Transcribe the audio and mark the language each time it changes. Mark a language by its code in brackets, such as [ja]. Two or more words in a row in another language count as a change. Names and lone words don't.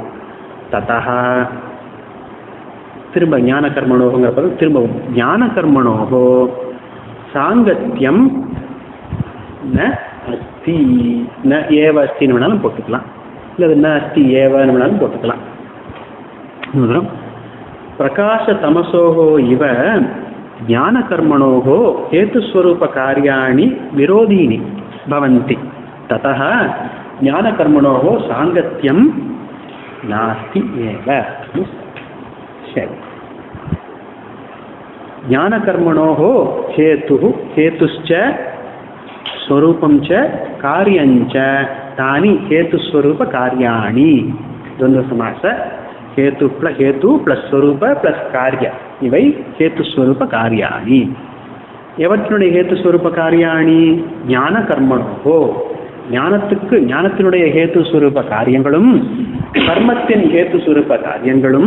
[ta] ததா திரும்ப ஞான கர்மணோங்கிற பதம் திரும்பவும் [sa] ज्ञानकर्मणोः सांगत्यं न अस्ति. न एव अस्ति [ta] வேணாலும் போட்டுக்கலாம், இல்லை [sa] न अस्ति एव [ta] வேணாலும் போட்டுக்கலாம். [sa] प्रकाश तमसोः इव ज्ञान कर्मणोः हेतुस्वरूप कार्याणि विरोधीनि भवन्ति. ततः ज्ञानकर्मणोः सांगत्यं नास्ति एव. ज्ञानकर्मणोः हेतुः हेतुश्च स्वरूपं च कार्यं च तानि हेतुस्वरूप कार्याणि. [ta] द्वन्द्वसमास ஹேத்து பிளஸ் ஸ்வரூப பிளஸ் காரிய, இவை [sa] हेतुस्वरूप कार्याणि. [ta] எவற்றினுடைய [sa] हेतुस्वरूप कार्याणि? ज्ञान कर्मणो, [ta] ஞானத்தினுடைய ஹேத்துஸ்வரூப காரியங்களும் கர்மத்தின் ஹேத்துஸ்வரூப காரியங்களும்.